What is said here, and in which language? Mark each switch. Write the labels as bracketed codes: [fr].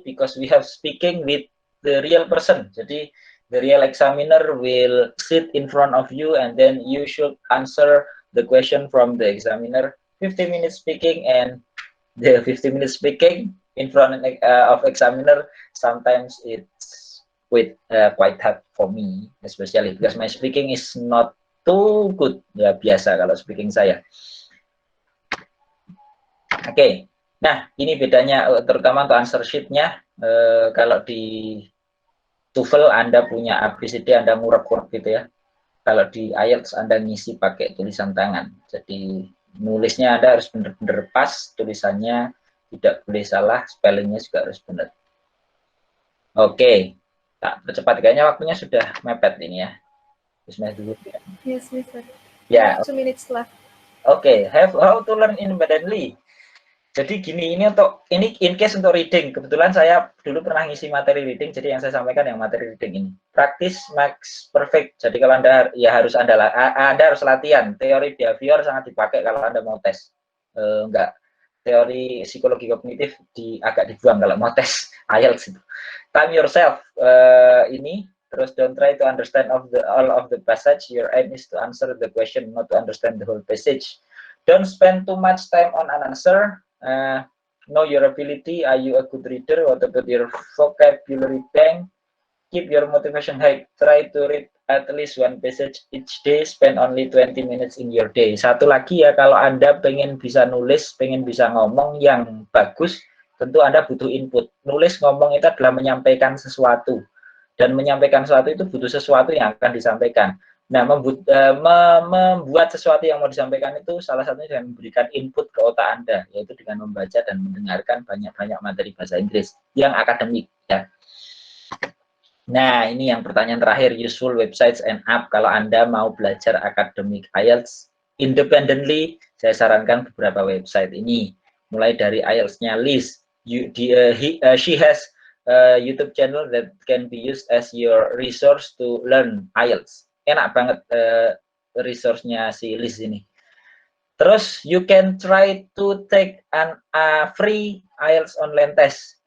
[en] Because we have speaking with the real person. Jadi the real examiner will sit in front of you and then you should answer the question from the examiner. 50 minutes speaking, and the 50 minutes speaking in front of examiner, sometimes it's quite hard for me, especially because my speaking is not too good. [id] Ya biasa kalau speaking saya. Oke. Nah, ini bedanya terutama untuk answer sheet-nya. Kalau di TOEFL Anda punya ABCD, Anda ngurek-ngurek gitu ya. Kalau di IELTS Anda ngisi pakai tulisan tangan. Jadi nulisnya Anda harus benar-benar pas, tulisannya tidak boleh salah, spellingnya juga harus benar. Oke, tak percepat, kayaknya waktunya sudah mepet ini ya. Bismillah dulu. [en] Yes, Mister. Ya. 2 minutes left. [id] Oke, [en] how to learn independently. [id] Jadi gini, ini in case untuk reading. Kebetulan saya dulu pernah ngisi materi reading, jadi yang saya sampaikan yang materi reading ini. [en] Practice makes perfect. [id] Jadi kalau Anda Anda harus latihan. Teori behavior sangat dipakai kalau Anda mau tes. Enggak. Teori psikologi kognitif agak dibuang kalau mau tes IELTS itu. [en] Time yourself. [id] Ini terus [en] don't try to understand all of the passage. Your aim is to answer the question, not to understand the whole passage. Don't spend too much time on an answer. Know your ability. Are you a good reader? What about your vocabulary bank? Keep your motivation high. Try to read at least 1 passage each day. Spend only 20 minutes in your day. [id] Satu lagi ya, kalau Anda pengen bisa nulis, pengen bisa ngomong yang bagus, tentu Anda butuh input. Nulis, ngomong itu adalah menyampaikan sesuatu. Dan menyampaikan sesuatu itu butuh sesuatu yang akan disampaikan. Nah, membuat sesuatu yang mau disampaikan itu salah satunya dengan memberikan input ke otak Anda, yaitu dengan membaca dan mendengarkan banyak-banyak materi bahasa Inggris yang akademik. Ya. Nah, ini yang pertanyaan terakhir, [en] useful websites and app. [id] Kalau Anda mau belajar akademik IELTS independently, saya sarankan beberapa website ini. Mulai dari IELTS-nya Liz. [en] She has a YouTube channel that can be used as your resource to learn IELTS. [id] Enak banget resource-nya si Liz ini. Terus [en] you can try to take a free IELTS online test.